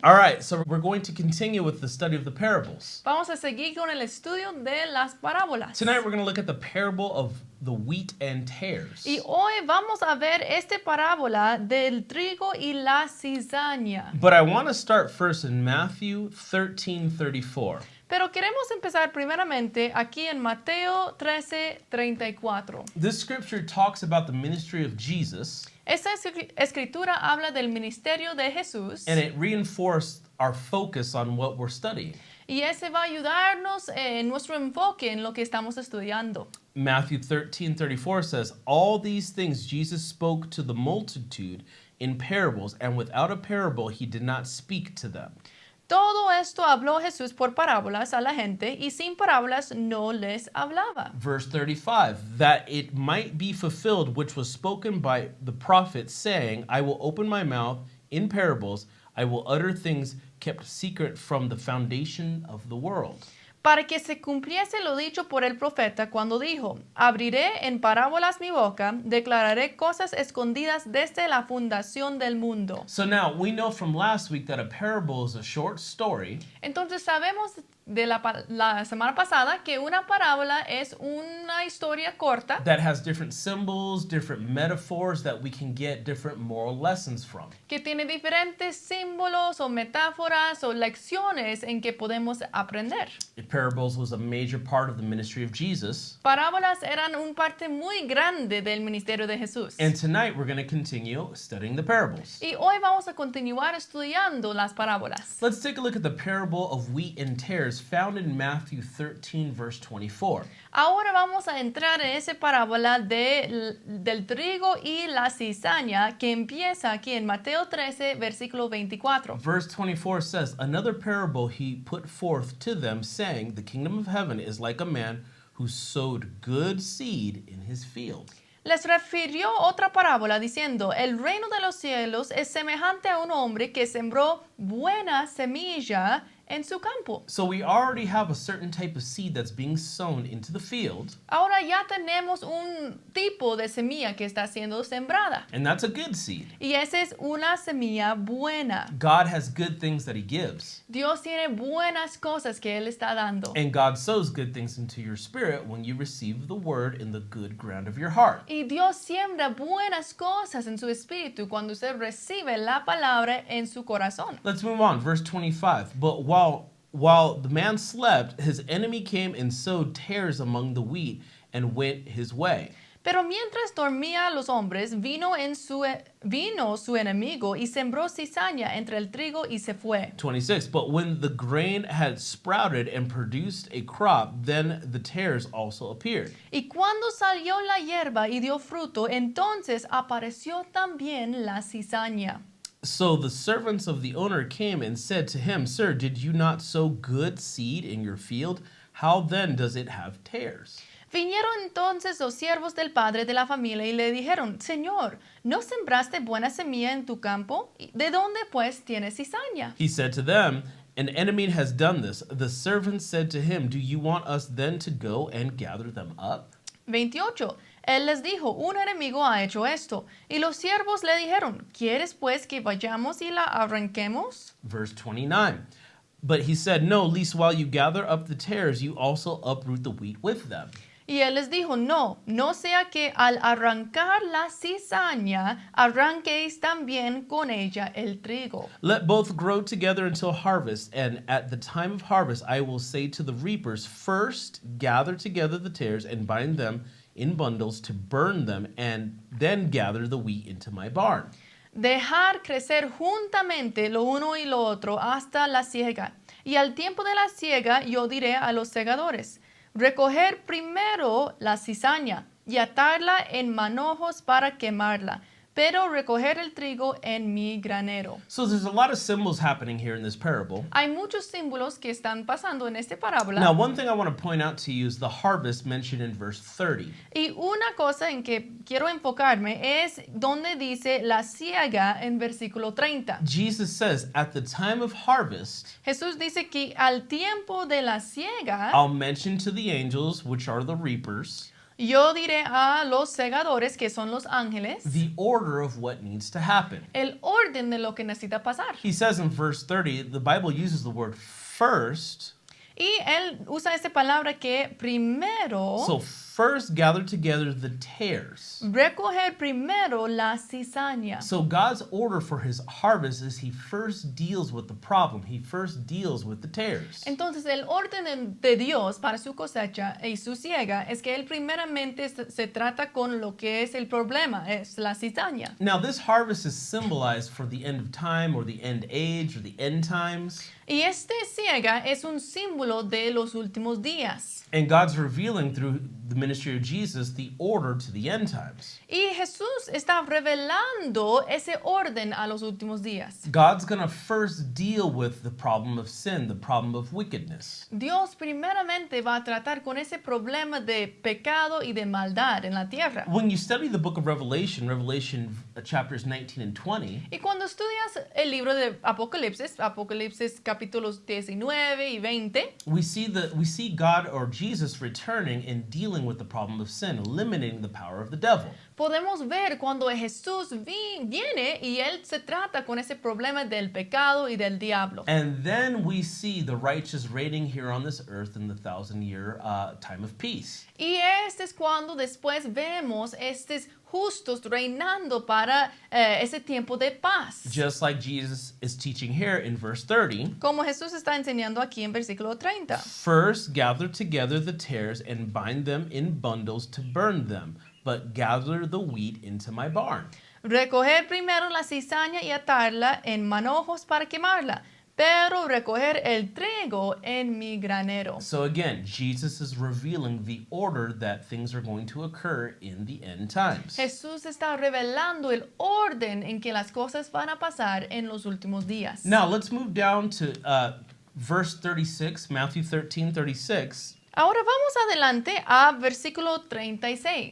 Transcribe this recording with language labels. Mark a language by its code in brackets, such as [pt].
[en] All right, so we're going to continue with the study of the parables. [es] Vamos a seguir con el estudio de las parábolas. [en] Tonight we're going to look at the parable of the wheat and tares. [es] Y hoy vamos a ver esta parábola del trigo y la cizaña. [en] But I want to start first in Matthew 13:34. [es] Pero queremos empezar primeramente aquí en Mateo 13:34. [en] This scripture talks about the ministry of Jesus, [es] Esta escritura habla del ministerio de Jesús [en] and it reinforced our focus on what we're studying. [es] y ese va a ayudarnos en nuestro enfoque en lo que estamos estudiando. [en] Matthew 13:34 says, "All these things Jesus spoke to the multitude in parables, and without a parable he did not speak to them." [es] Todo esto habló Jesús por parábolas a la gente y sin parábolas no les hablaba. [en] Verse 35, "That it might be fulfilled which was spoken by the prophet, saying, I will open my mouth in parables, I will utter things kept secret from the foundation of the world." [es] Para que se cumpliese lo dicho por el profeta cuando dijo, abriré en parábolas mi boca, declararé cosas escondidas desde la fundación del mundo. [en] So now we know from last week that a parable is a short story [es] Entonces sabemos de la semana pasada que una parábola es una historia corta [en] that has different symbols, different metaphors that we can get different moral lessons from. [es] que tiene diferentes símbolos o metáforas o lecciones en que podemos aprender. [en] Parables was a major part of the ministry of Jesus. [es] Parábolas eran un parte muy grande del ministerio de Jesús. [en] And tonight we're going to continue studying the parables. [es] Y hoy vamos a continuar estudiando las parábolas. [en] Let's take a look at the parable of wheat and tares found in Matthew 13, verse 24. [es] Ahora vamos a entrar en esa parábola del trigo y la cizaña que empieza aquí en Mateo 13, versículo 24. [en] Verse 24 says, "Another parable he put forth to them, saying, The kingdom of heaven is like a man who sowed good seed in his field." [es] Les refirió otra parábola diciendo, el reino de los cielos es semejante a un hombre que sembró buena semilla en su campo. [en] So we already have a certain type of seed that's being sown into the field, [es] Ahora ya tenemos un tipo de semilla que está siendo sembrada. [en] and that's a good seed. [es] Y esa es una semilla buena. [en] God has good things that he gives, [es] Dios tiene buenas cosas que Él está dando. [en] and God sows good things into your spirit when you receive the word in the good ground of your heart. [es] Y Dios siembra buenas cosas en su espíritu cuando usted recibe la palabra en su corazón. [en] Let's move on. Verse 25. "But while the man slept, his enemy came and sowed tares among the wheat and went his way." [es] Pero mientras dormía los hombres, vino su enemigo y sembró cizaña entre el trigo y se fue. [en] 26. "But when the grain had sprouted and produced a crop, then the tares also appeared." [es] Y cuando salió la hierba y dio fruto, entonces apareció también la cizaña. [en] So the servants of the owner came and said to him, "Sir, did you not sow good seed in your field? How then does it have tares?" [es] Vinieron entonces los siervos del padre de la familia y le dijeron, Señor, ¿no sembraste buena semilla en tu campo? ¿De dónde pues tienes cizaña? [en] He said to them, "An enemy has done this." The servants said to him, "Do you want us then to go and gather them up?" 28. [es] Él les dijo, un enemigo ha hecho esto. Y los siervos le dijeron, ¿quieres pues que vayamos y la arranquemos? [en] Verse 29. But he said, "No, lest while you gather up the tares, you also uproot the wheat with them." [es] Y él les dijo, no sea que al arrancar la cizaña, arranquéis también con ella el trigo. [en] "Let both grow together until harvest, and at the time of harvest I will say to the reapers, First gather together the tares and bind them in bundles to burn them, and then gather the wheat into my barn." [es] Dejar crecer juntamente lo uno y lo otro hasta la siega. Y al tiempo de la siega yo diré a los segadores, recoger primero la cizaña y atarla en manojos para quemarla, pero recoger el trigo en mi granero. [en] So there's a lot of symbols happening here in this parable. [es] Hay muchos símbolos que están pasando en esta parábola. [en] Now, one thing I want to point out to you is the harvest mentioned in verse 30. [es] Y una cosa en que quiero enfocarme es donde dice la siega en versículo 30. [en] Jesus says, "At the time of harvest, [es] Jesús dice que al tiempo de la siega, [en] I'll mention to the angels, which are the reapers, [es] Yo diré a los segadores, que son los ángeles, [en] the order of what needs to happen. [es] el orden de lo que necesita pasar. [en] He says in verse 30, the Bible uses the word first. [es] Y él usa esta palabra que primero, [en] So first gather together the tares. [es] recoger primero la cizaña. [en] So God's order for his harvest is he first deals with the problem. He first deals with the tares. [es] Entonces, el orden de Dios para su cosecha y su siega es que él primeramente se trata con lo que es el problema, es la cizaña. [en] Now this harvest is symbolized for the end of time or the end age or the end times. [es] Y este siega es un símbolo de los últimos días. [en] And God's revealing through the ministry of Jesus the order to the end times. [es] Y Jesús está revelando ese orden a los últimos días. [en] God's going to first deal with the problem of sin, the problem of wickedness. [es] Dios primeramente va a tratar con ese problema de pecado y de maldad en la tierra. [en] When you study the book of Revelation, chapters 19 and 20, [es] Y cuando estudias el libro de Apocalipsis capítulos 19 y 20, [en] we see God or Jesus returning and dealing with the problem of sin, eliminating the power of the devil. [es] podemos ver cuando Jesús viene y él se trata con ese problema del pecado y del diablo. [en] And then we see the righteous reigning here on this earth in the 1,000-year time of peace. [es] Y este es cuando después vemos estos justos reinando para ese tiempo de paz. [en] Just like Jesus is teaching here in verse 30. [es] Como Jesús está enseñando aquí en versículo 30. [en] First, gather together the tares and bind them in bundles to burn them, but gather the wheat into my barn. [es] Recoger primero la cizaña y atarla en manojos para quemarla, pero recoger el trigo en mi granero. [en] So again, Jesus is revealing the order that things are going to occur in the end times. [es] Jesús está revelando el orden en que las cosas van a pasar en los últimos días. [en] Now, let's move down to verse 36, Matthew 13:36. [es] Ahora vamos adelante a versículo 36.